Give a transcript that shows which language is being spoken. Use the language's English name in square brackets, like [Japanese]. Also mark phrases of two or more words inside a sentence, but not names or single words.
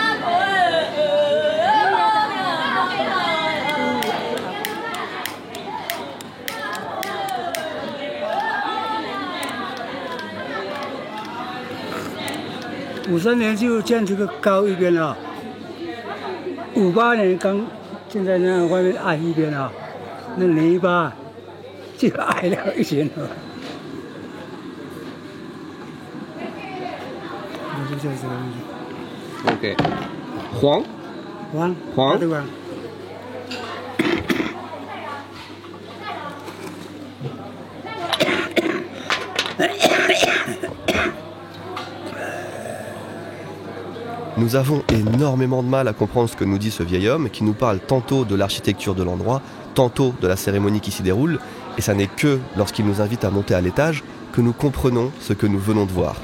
[Chinese] 53 年就建这个高一边啊，58年刚建在那外面矮一边啊，那泥巴就矮了一些了。就这样子。 OK。黄。黄。黄。对吧？ [French] Nous avons énormément de mal à comprendre ce que nous dit ce vieil homme qui nous parle tantôt de l'architecture de l'endroit, tantôt de la cérémonie qui s'y déroule, et ça n'est que lorsqu'il nous invite à monter à l'étage que nous comprenons ce que nous venons de voir.